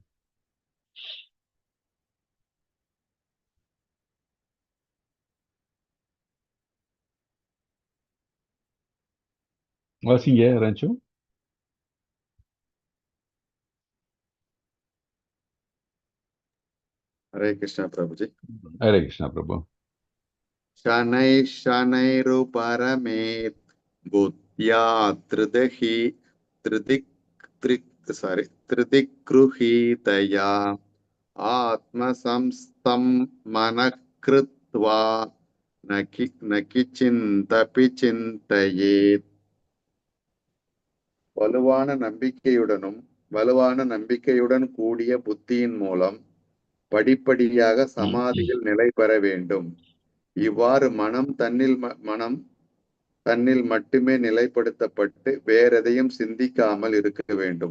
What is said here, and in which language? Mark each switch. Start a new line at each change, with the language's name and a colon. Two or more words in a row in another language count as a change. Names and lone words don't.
Tamil: வாசிங்க யாராச்சும். ஹரே கிருஷ்ணா பிரபுஜி. ஹரே கிருஷ்ணா பிரபு.
Sanskrit: शनै शनैरुपरमेत् बुद्ध्या त्रिदिक्गृहीतया आत्मसंस्थं मनः कृत्वा न किञ्चिदपि चिन्तयेत्.
Tamil: வலுவான நம்பிக்கையுடன் கூடிய புத்தியின் மூலம் படிப்படியாக சமாதியில் நிலை பெற வேண்டும். இவ்வாறு மனம் தன்னில் மட்டுமே நிலைப்படுத்தப்பட்டு வேறெதையும் சிந்திக்காமல் இருக்க வேண்டும்.